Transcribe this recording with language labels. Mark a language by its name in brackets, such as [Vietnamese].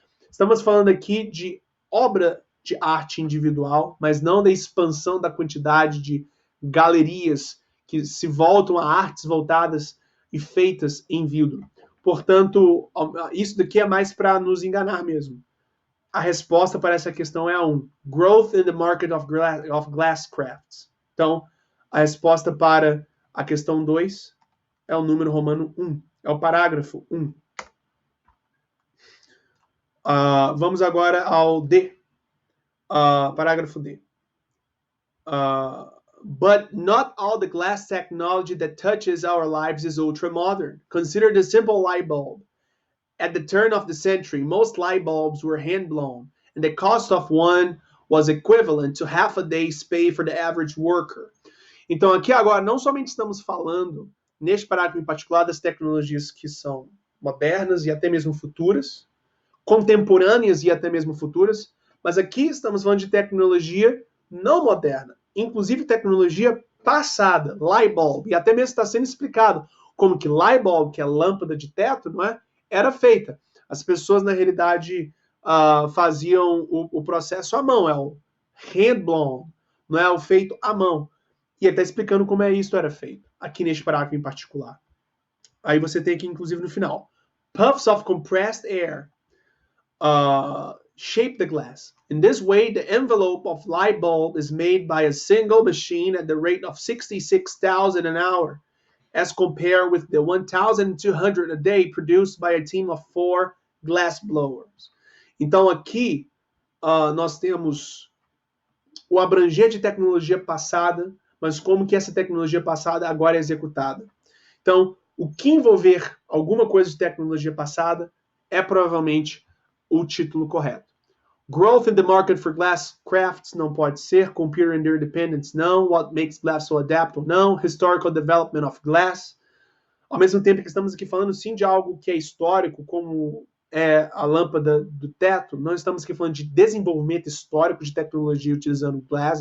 [Portuguese] Estamos falando aqui de obra de arte individual, mas não da expansão da quantidade de galerias que se voltam a artes voltadas e feitas em vidro. Portanto, isso daqui é mais para nos enganar mesmo. A resposta para essa questão é a 1. [English] Growth in the market of glass crafts. [Portuguese] Então, a resposta para a questão 2 é o número romano 1. É o parágrafo 1. Vamos agora ao D. Parágrafo D. [English] But not all the glass technology that touches our lives is ultra-modern. Consider the simple light bulb. At the turn of the century, most light bulbs were hand-blown, and the cost of one was equivalent to half a day's pay for the average worker. [Portuguese] Então, aqui agora, não somente estamos falando, neste parágrafo em particular, das tecnologias que são modernas e até mesmo futuras, contemporâneas e até mesmo futuras, mas aqui estamos falando de tecnologia não moderna, inclusive tecnologia passada, light bulb, e até mesmo está sendo explicado como que light bulb, que é lâmpada de teto, não é? Era feita. As pessoas, na realidade, faziam o processo à mão, é o hand-blown, não é o feito à mão. E ele está explicando como isso era feito, aqui neste parágrafo em particular. Aí você tem aqui, inclusive, no final. [English] Puffs of compressed air shape the glass. In this way, the envelope of light bulb is made by a single machine at the rate of 66,000 an hour, as compared with the 1,200 a day produced by a team of 4 glass blowers. [Portuguese] Então, aqui, nós temos o abranger de tecnologia passada, mas como que essa tecnologia passada agora é executada. Então, o que envolver alguma coisa de tecnologia passada é provavelmente o título correto. [English] Growth in the market for glass crafts [Portuguese] não pode ser. [English] Computer and independence [Portuguese] não. [English] What makes glass so adaptable [Portuguese] não. [English] Historical development of glass. [Portuguese] Ao mesmo tempo que estamos aqui falando sim de algo que é histórico, como é a lâmpada do teto, não estamos aqui falando de desenvolvimento histórico de tecnologia utilizando glass.